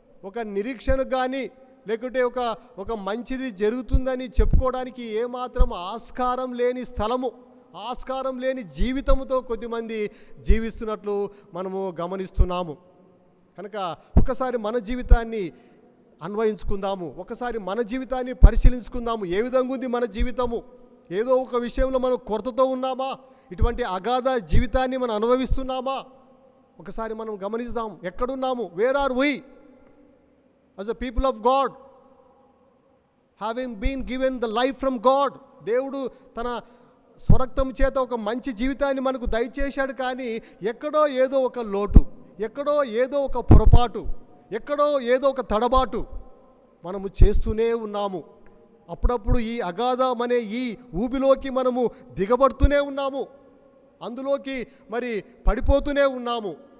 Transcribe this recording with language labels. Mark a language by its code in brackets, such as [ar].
[te] ఒక నిరీక్షణ కానీ లేకుంటే ఒక మంచిది జరుగుతుందని చెప్పుకోవడానికి ఏమాత్రం ఆస్కారం లేని స్థలము, ఆస్కారం లేని జీవితముతో కొద్దిమంది జీవిస్తున్నట్లు మనము గమనిస్తున్నాము. కనుక ఒకసారి మన జీవితాన్ని అన్వయించుకుందాము, ఒకసారి మన జీవితాన్ని పరిశీలించుకుందాము. ఏ విధంగా ఉంది మన జీవితము? ఏదో ఒక విషయంలో మనం కొరతతో ఉన్నామా? ఇటువంటి అగాధ జీవితాన్ని మనం అనుభవిస్తున్నామా? ఒకసారి మనం గమనిస్తాం. ఎక్కడున్నాము? [en] Where are we as a people of God, having been given the life from God? [te] దేవుడు తన స్వరక్తం చేత ఒక మంచి జీవితాన్ని మనకు దయచేశాడు, కానీ ఎక్కడో ఏదో ఒక లోటు, ఎక్కడో ఏదో ఒక పొరపాటు, ఎక్కడో ఏదో ఒక తడబాటు మనము చేస్తూనే ఉన్నాము. అప్పుడప్పుడు ఈ అగాధం అనే ఈ ఊబిలోకి మనము దిగబడుతూనే ఉన్నాము, అందులోకి మరి పడిపోతూనే ఉన్నాము.